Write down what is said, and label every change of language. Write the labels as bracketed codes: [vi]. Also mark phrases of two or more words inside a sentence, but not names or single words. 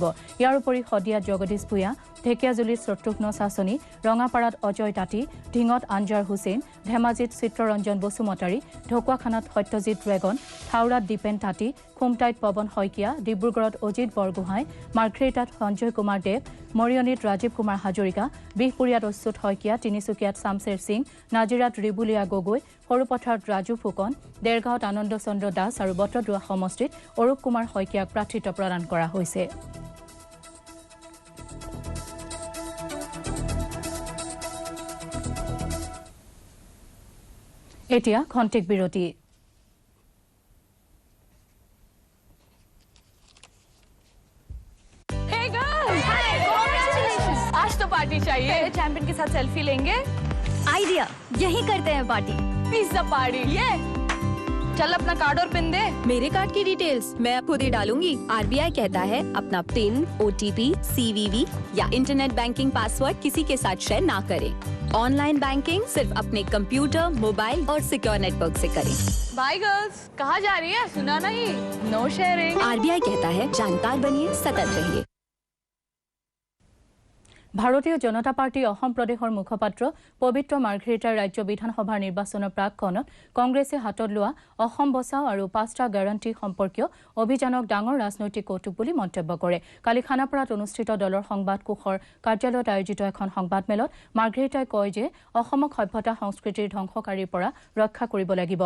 [as] ইয়াৰ উপৰি শদিয়াত জগদীশ ভূঞা, ঢেকিয়াজুলিত শত্ৰুঘ্ন চাচনি, ৰঙাপাৰাত অজয় তাঁতী, ঢিঙত আনজাৰ হুছেইন, ধেমাজিত চিত্ৰৰঞ্জন বসুমতাৰী, ঢকুৱাখানাত সত্যজিৎ ৰেগন, থাউৰাত দীপেন তাঁতী, খুমটাইত পৱন শইকীয়া, ডিব্ৰুগড়ত অজিত বৰগোহাঁই, মাৰ্ঘেৰিটাত সঞ্জয় কুমাৰ দেৱ, মৰিয়নীত ৰাজীৱ কুমাৰ হাজৰিকা, বিহপুৰীয়াত অচ্যুত শইকীয়া, তিনিচুকীয়াত শামছেৰ সিং, নাজিৰাত ৰিবুলীয়া গগৈ, সৰুপথাৰত ৰাজু ফুকন, দেৰগাঁৱত আনন্দ চন্দ্ৰ দাস আৰু বটদ্ৰৱা সমষ্টিত অৰূপ কুমাৰ শইকীয়াক প্ৰাৰ্থিত্ব প্ৰদান কৰা হৈছে। এতিয়া খন্তেক বিৰতি। [hi] पार्टी चाहिए। पहले चैंपियन के साथ सेल्फी लेंगे। आइडिया, यही करते हैं पार्टी। पिज्जा पार्टी। ये चल अपना कार्ड और पिन दे। मेरे कार्ड की डिटेल्स मैं खुद ही डालूंगी। RBI कहता है अपना पिन, OTP, CVV या [en] internet banking password [hi] किसी के साथ शेयर ना करें। [en] online banking [hi] सिर्फ अपने कंप्यूटर, मोबाइल और सिक्योर नेटवर्क से करें। [en] bye girls, [hi] कहाँ जा रही है? सुना नहीं? [en] no sharing. [hi] RBI कहता है जानकार बनिए, सतर्क रहिए। [as] ভাৰতীয় জনতা পাৰ্টি অসম প্ৰদেশৰ মুখপাত্ৰ পবিত্ৰ মাৰ্ঘেৰিটাৰ ৰাজ্য বিধানসভাৰ নিৰ্বাচনৰ প্ৰাকক্ষণত কংগ্ৰেছে হাতত লোৱা অসম বচাও আৰু 5টা গ্যাৰাণ্টি সম্পৰ্কীয় অভিযানক ডাঙৰ ৰাজনৈতিক কৌতুক বুলি মন্তব্য কৰে। কালি খানাপাৰাত অনুষ্ঠিত দলৰ সংবাদ কোষৰ কাৰ্যালয়ত আয়োজিত এখন সংবাদমেলত মাৰ্ঘেৰিটাই কয় যে অসমক সভ্যতা সংস্কৃতিৰ ধ্বংসকাৰীৰ পৰা ৰক্ষা কৰিব লাগিব।